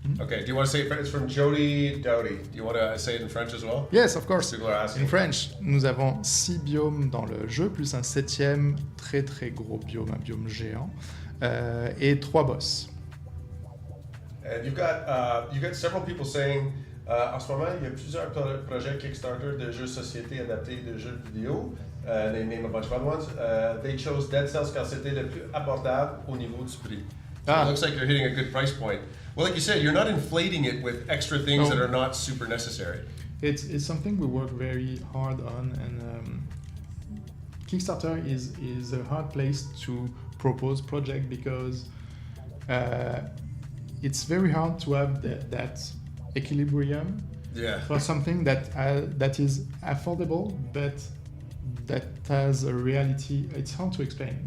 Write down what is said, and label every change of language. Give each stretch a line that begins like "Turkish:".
English: Okay, do you want to say it? It's from Jody Dowdy. Do you want to say it in French as well? Yes, of course. People are asking. In French,
French: nous avons 6 biomes dans le jeu, plus un 7e très très gros biome, un biome géant, et 3 boss.
English: And you've got several people saying,
French: en ce moment, il y a plusieurs projets Kickstarter de jeux société adaptés de jeux vidéo.
English: They name a bunch of other ones. They chose
French: Dead Cells car c'était le plus abordable au niveau du prix.
English: So it looks like you're hitting a good price point. Well, like you said, you're not inflating it with extra things that are not super necessary. It's something we work very hard on, and Kickstarter is a hard place to propose project because it's very hard to have that equilibrium for something that is affordable but that has a reality. It's hard to explain.